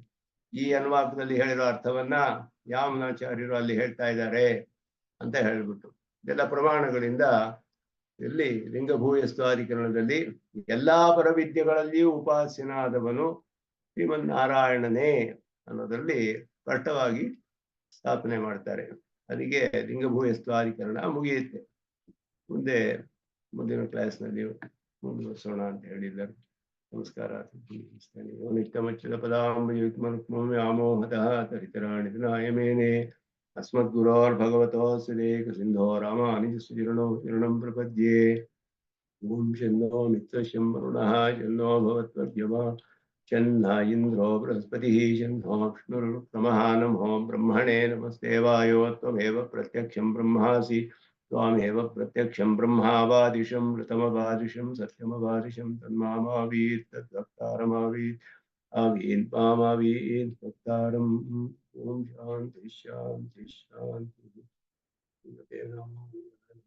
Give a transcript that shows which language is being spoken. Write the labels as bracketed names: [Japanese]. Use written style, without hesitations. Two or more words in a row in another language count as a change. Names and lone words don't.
[Kannada] ಈ ಅನ್ವಾಕದಲ್ಲಿ ಹೇಳಿರೋ ಅರ್ಥವನ್ನ ಯಾಮನಾಚಾರ್ಯರು ಅಲ್ಲಿ ಹೇಳ್ತಾ ಇದ್ದಾರೆ ಅಂತ ಹೇಳ್ಬಿಟ್ಟು ಇದೆಲ್ಲ ಪ್ರಮಾಣಗಳಿಂದ ಇಲ್ಲಿ ಲಿಂಗಭೂಯಸ್ವಾಧಿಕರಣದಲ್ಲಿ ಎಲ್ಲಾ ಪರವಿದ್ಯೆಗಳಲ್ಲಿಯೂ ಉಪಾಸ್ಯನಾದವನು ಶ್ರೀಮನ್ನಾರಾಯಣನೇ ಅನ್ನೋದ್ರಲ್ಲಿ ಸ್ಪಷ್ಟವಾಗಿ ಸ್ಥಾಪನೆ ಮಾಡ್ತಾರೆ. ಅದಕ್ಕೆ ಲಿಂಗಭೂಯಸ್ವಾಧಿಕರಣ ಮುಗಿಯುತ್ತೆ. ಮುಂದಿನ ಕ್ಲಾಸ್ನಲ್ಲಿ ಮುಂದುವರಿಸೋಣ ಅಂತ ಹೇಳಿದ್ದಾರೆ. [Sanskrit] ನಮಸ್ಕಾರ. ನಿತ್ಯಮಚ್ಯುತ ಪದಾಂಬುಜಾಮೋಹತಃ ತರಿತರಾಣಿ ನಾಯಮೇನೆ अस्मद्गुरोर्भगवतोऽस्य देकसिन्धो रामानुजस्य चरणं प्रपद्ये। ओं शन्नो मित्रशं वरुणः शन्नो भवत्वर्यमा चन्न इन्द्रो बृहस्पतिः शन्नो विष्णुरुक्रमः नमो ब्रह्मणे नमस्ते वायो त्वमेव प्रत्यक्षं ब्रह्मासि त्वामेव प्रत्यक्षं ब्रह्मावादिशं ऋतमवादिशं सत्यमवादिशं तन्मामावीत् तद्वक्तारमावीत् आवीन् मामावीन् वक्तारम् ॐ शान्ति शान्ति शान्तिः